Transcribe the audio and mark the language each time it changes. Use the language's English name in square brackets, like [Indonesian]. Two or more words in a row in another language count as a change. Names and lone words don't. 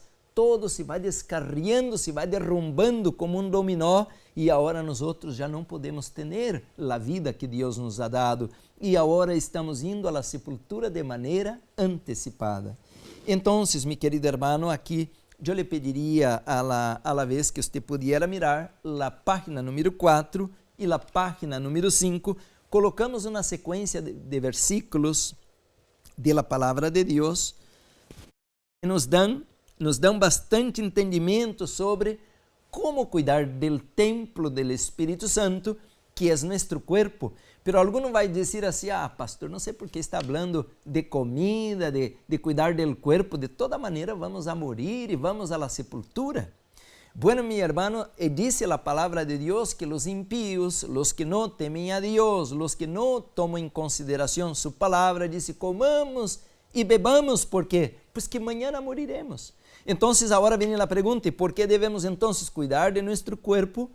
[Portuguese] Todo se vai descarriando, se vai derrumbando como um dominó e agora nós outros já não podemos ter a vida que Deus nos [Spanish] ha dado [Portuguese] e agora estamos indo à sepultura de maneira antecipada. Então, meu querido hermano, aqui eu lhe pediria [Spanish] a la vez [Portuguese] que você [Spanish] pudiera mirar [Portuguese] a página número 4 e a página número 5. Colocamos uma sequência de versículos de la palavra de Deus que nos dão bastante entendimento sobre como cuidar do templo do Espírito Santo, que é nosso corpo. [Spanish] Pero alguno [Portuguese] vai dizer assim, pastor, não sei por que está falando de comida, de cuidar do corpo, de toda maneira [Spanish] vamos a morir [Portuguese] e [Spanish] vamos a la [Portuguese] sepultura. [Spanish] Bueno, mi hermano, dice la palabra de Dios que los impíos, los que no temen a Dios, los que no toman en consideración su palabra, dice, comamos y bebamos, ¿por qué? Pues que mañana moriremos. Entonces, ahora viene la pregunta, ¿por qué debemos entonces cuidar de nuestro cuerpo?